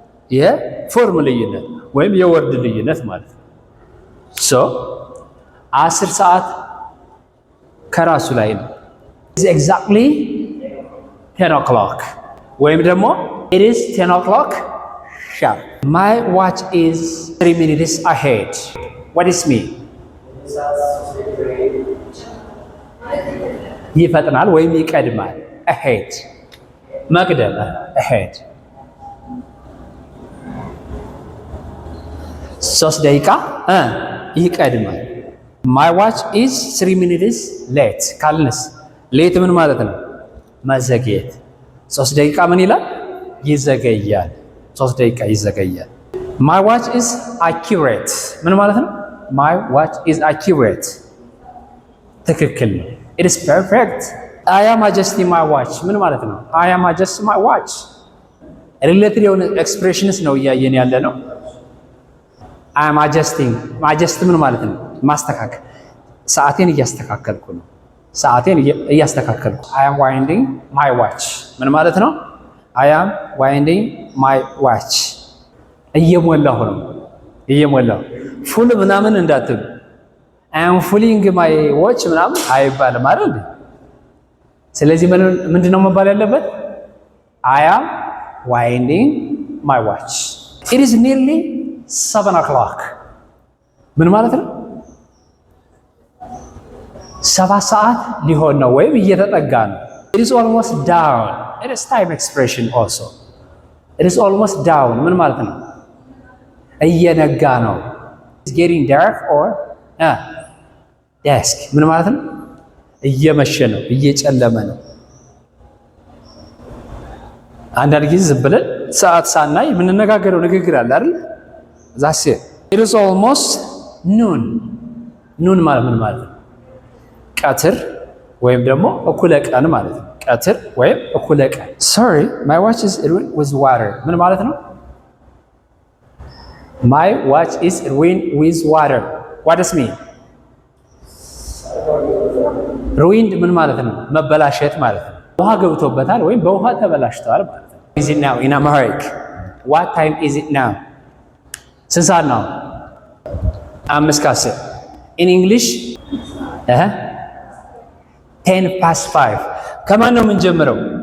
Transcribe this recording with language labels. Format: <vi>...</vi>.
<am>የፎርም ልዩነት ወይም የወርድ ልዩነት ማለት ነው። ሶ 10 ሰዓት ከራሱ ላይ ነው።</am> <en>is exactly 10 o'clock</en> <am>ወይም ደግሞ</am> <en>it is 10 o'clock sharp. My watch is 3 minutes ahead. What does it mean?</en> <am>ይፈጥናል ወይም ይቀድማል። ahead መቅደም ahead 3 ደቂቃ ይቀድማል።</am> <en>my watch is 3 minutes late</en> <am>ካልንስ ሌት ምን ማለት ነው? መዘግየት። 3 ደቂቃ ምን ይላል? ይዘገያል። 3 ደቂቃ ይዘገያል።</am> <en>my watch is accurate</en> <am>ምን ማለት ነው?</am> <en>my watch is accurate</en> <am>ትክክል ነው።</am> <en>it is perfect I am adjusting my watch</en> <am>ምን ማለት ነው?</am> <en>I am adjusting my watch</en> <am>ሪሌትድ የሆነ ኤክስፕሬሽንስ ነው እያየን ያለ ነው። I am adjusting adjust ምን ማለት ነው? ማስተካከል። ሰዓቴን እያስተካከልኩ ነው። ሰዓቴን እያስተካከልኩ</am> <en>I am winding my watch</en> <am>ምን ማለት ነው?</am> <en>I am winding my watch</en> <am>እየሞላሁ ነው። እየሞላሁ ፉል ምናምን እንዳትሉ</am> <en>I am fooling my watch</en> <am>ምናምን አይባልም አይደል? ስለዚህ ምንድነው መባል ያለበት?</am> <en>I am winding my watch it is nearly 7 o'clock</en> <am>ምን ማለት ነው? 7 ሰዓት ሊሆን ነው ወይም እየተጠጋ ነው።</am> <en>it is almost down it is time expression also it is almost down</en> <am>ምን ማለት ነው? እየነጋ ነው።</am> <en>it's getting dark or dusk</en> <am>ምን ማለት ነው? እየመሸ ነው፣ እየጨለመ ነው። አንዳንድ ጊዜ ዝም ብለን ሰዓት ሳናይ የምንነጋገረው ንግግር አለ አይደል? ዛሴ</am> <en>it is almost noon</en> <am>ኑን ማለት ምን ማለት ነው? ቀትር ወይም ደግሞ እኩለ ቀን ማለት ነው። ቀትር ወይም እኩለ ቀን።</am> <en>sorry my watch is ruined with water</en> <am>ምን ማለት ነው?</am> <en>my watch is ruined with water what does mean?</en> <am>ruined ምን ማለት ነው? መበላሸት ማለት ነው። ውሃ ገብቶበታል ወይም በውሃ ተበላሽቷል ማለት ነው።</am> <en>is it now in Amharic what time is it now?</en> <am>ስንት ሰዓት ነው?</am> <en>5:10 in English 10 past 5</en> <am>ከማን ነው የምንጀምረው?</am>